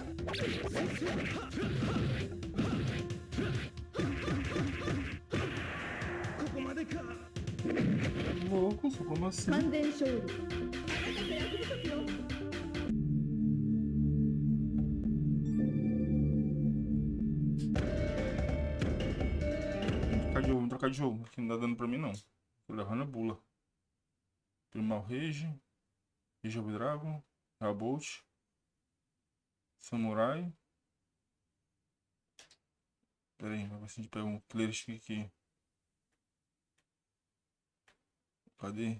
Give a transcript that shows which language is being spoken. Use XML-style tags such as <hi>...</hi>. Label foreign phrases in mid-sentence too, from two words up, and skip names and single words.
<pt>Louco, só como assim?</pt> <ja>完全勝利</ja> <pt>Vamos trocar de jogo. Aqui não tá dando pra mim não. Tô levando a bula. Primal Rage. Rage of Dragon. Rabolt. Samurai. Pera aí, vai ver se a gente pega um Clear Stick aqui. Cadê?</pt>